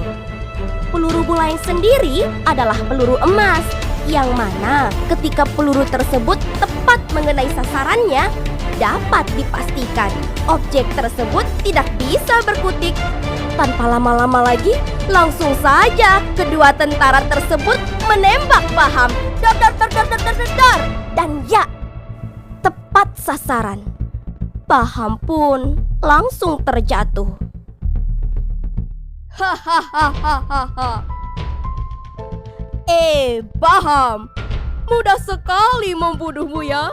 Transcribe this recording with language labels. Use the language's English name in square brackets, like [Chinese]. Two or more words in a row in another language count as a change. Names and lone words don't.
[Indonesian] Peluru bulaing sendiri adalah peluru emas, yang mana ketika peluru tersebut tepat mengenai sasarannya, dapat dipastikan objek tersebut tidak bisa berkutik. Tanpa lama-lama lagi, langsung saja kedua tentara tersebut menembak Baham. Dar, dar, dar, dar, dar, dar, dar. Dan ya, tepat sasaran. Baham pun langsung terjatuh. Hahaha. Baham, mudah sekali membunuhmu ya.